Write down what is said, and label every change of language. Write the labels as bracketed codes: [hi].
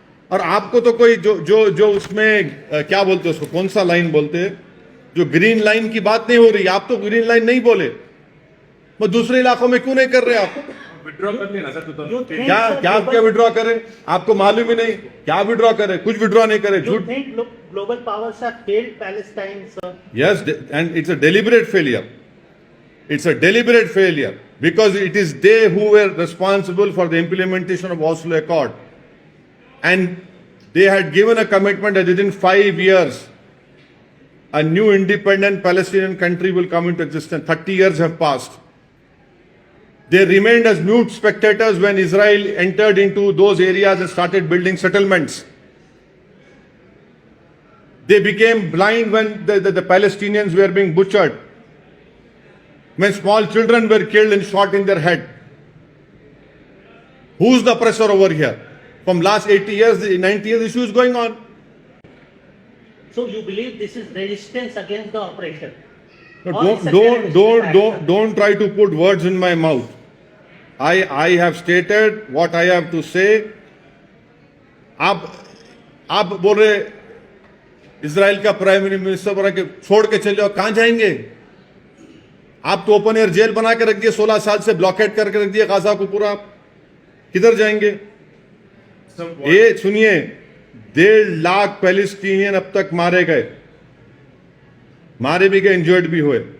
[hi] और आपको तो कोई जो उसमें क्या बोलते हैं उसको, कौन सा लाइन बोलते हैं, जो ग्रीन लाइन की बात नहीं हो रही, आप तो ग्रीन लाइन नहीं बोले, वो दूसरे इलाकों में क्यों नहीं कर रहे आप? विड्रॉ कर लेना सर। क्या विड्रॉ करें? आपको मालूम ही नहीं क्या विड्रॉ करे, कुछ विड्रॉ नहीं करे, झूठ। [en] Global powers have failed Palestine, sir. Yes, and it's a deliberate failure. It's a deliberate failure because it is they who were responsible for the implementation of Oslo Accord. And they had given a commitment that within 5 years, a new independent Palestinian country will come into existence. 30 years have passed. They remained as mute spectators when Israel entered into those areas and started building settlements. They became blind when the Palestinians were being butchered, when small children were killed and shot in their head. Who's the oppressor over here? From last 80 years, 90 years, issue is going on. So you believe this is resistance against the oppression? No, Or it's a terrorist act? don't try to put words in my mouth. I have stated what I have to say. [hi] आप बोल रहे Israel का prime minister बोला कि छोड़ के चले जाओ, कहां जाएंगे? आप तो ओपन एयर जेल बना के रख दिए, 16 साल से ब्लॉकेट करके रख दिया गाजा को पूरा, किधर जाएंगे? ये सुनिए, 1.5 लाख पैलेस्टीनियन अब तक मारे गए, मारे भी गए, इंजर्ड भी हुए।